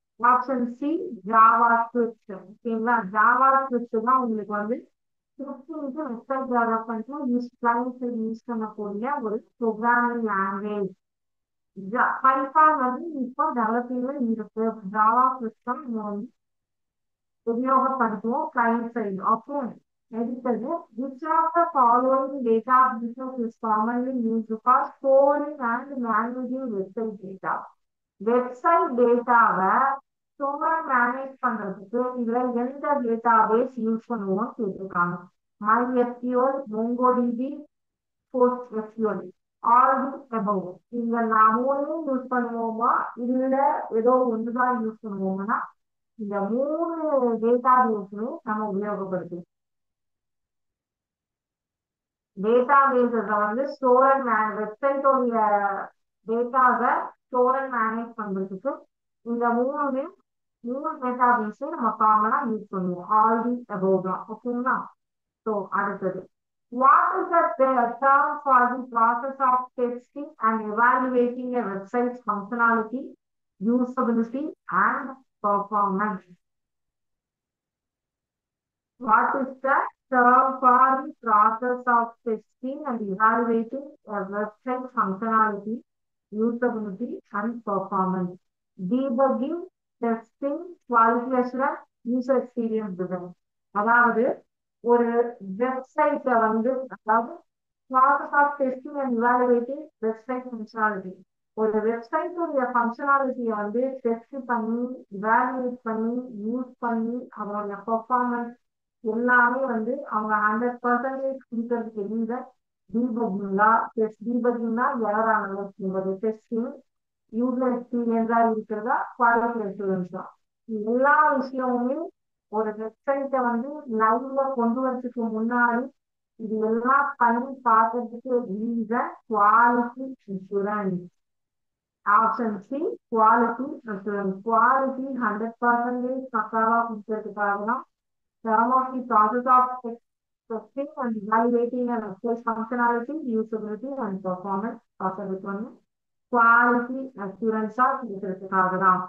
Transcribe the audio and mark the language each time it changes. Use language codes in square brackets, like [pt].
[ta] Option C Java script. ஓகேங்களா, Java script தான் உங்களுக்கு வந்து ஸ்கிரிப்டிங்க்கு வெப்சைட் டெவலப்மெண்ட்ல கிளைண்ட் யூஸ் பண்ணக்கூடிய ஒரு ப்ரோக்ராமிங் லாங்குவேஜ். பைத்தான் வந்து இப்போ டெவலப்பிங்ல இருக்கு. ஜாவா ஸ்கிரிப்ட் நம்ம வந்து உபயோகப்படுத்துவோம் கிளைண்ட் சைடு. ஓகே, எடுத்தது [en] which of the following databases is commonly used for storing and managing website data. [ta] Website டேட்டாவை ஸ்டோர் மேனேஜ் பண்றதுக்கு இதுல எந்த டேட்டாபேஸ் யூஸ் பண்ணுவோம் கேட்டிருக்காங்க. [en] MySQL, MongoDB, PostgreSQL, all the above. [ta] இங்க நான் மூணையும் யூஸ் பண்ணுவோமா இல்ல ஏதோ ஒண்ணுதான் யூஸ் பண்ணுவோம்னா இந்த மூணு டேட்டாபேஸுமே நம்ம உபயோகப்படுத்துவோம். டேட்டாபேஸை வந்து ஸ்டோர் வெப்சைட்டோடைய டேட்டாவை ஸ்டோர் அண்ட் மேனேஜ் பண்றதுக்கு இந்த மூணு டேட்டாபேஸை நம்ம காமனா யூஸ் பண்ணுவோம். ஆல் தி above தான். ஓகேங்களா, ஸோ அடுத்தது [en] what is the term for the process of testing and evaluating a website's functionality, usability and performance? What is the term for the process of testing and evaluating a website functionality, usability, and performance? Debugging, testing, quality assurance, user experience design. [ta] அதாவது ஒரு வெப்சைட்டை வந்து அதாவது process of testing and evaluating website functionality. ஒரு வெப்சைட்டுடைய ஃபங்க்ஷனாலிட்டியை வந்து test பண்ணி evaluate பண்ணி use பண்ணி அதோடைய பெர்ஃபார்மன்ஸ் எல்லாமே வந்து அவங்க 100% கொடுக்கறதுக்கு எந்த டீபக்கிங்கா டீபக்கிங்னா எரர் ஆனது டெஸ்டிங் யூசர் எக்ஸ்பீரியன்ஸா இருக்கிறதா குவாலிட்டி அஷூரன்ஸ் தான். எல்லா விஷயமுமே ஒரு வெப்சைட்டை வந்து லைவ்ல கொண்டு வரதுக்கு முன்னாடி இது எல்லாம் பண்ணி பார்க்கறதுக்கு reason quality assurance. Option C quality assurance. Quality 100% பக்காவா கொடுக்கறதுக்காக தான் [en] term of the process of testing and evaluating an website functionality, usability and performance process one quality assurance [ta] கொடுக்கறதுக்காக தான்.